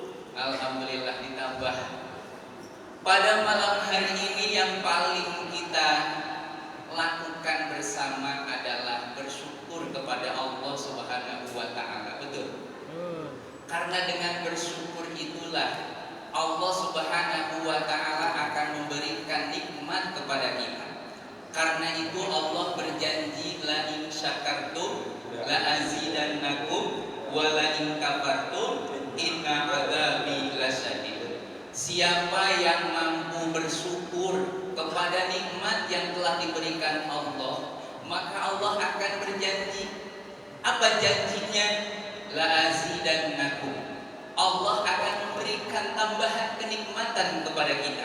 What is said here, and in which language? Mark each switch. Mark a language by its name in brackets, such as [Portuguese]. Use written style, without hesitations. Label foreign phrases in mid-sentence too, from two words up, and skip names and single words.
[Indonesian] Alhamdulillah ditambah. Pada malam hari ini yang paling kita lakukan bersama adalah bersyukur kepada Allah [Arabic] سبحانه وتعالى. [Indonesian] Betul? Karena dengan bersyukur itulah Allah [Arabic] سبحانه وتعالى [Indonesian] akan memberikan nikmat kepada kita. Karena itu Allah berjanji [Arabic] لئن شكرتم لأزيدنكم ولئن كفرتم إن عذابي لشديد. [Indonesian] Siapa yang mampu bersyukur kepada nikmat yang telah diberikan Allah, maka Allah akan berjanji. Apa janjinya? La azidannakum. Allah akan memberikan tambahan kenikmatan kepada kita.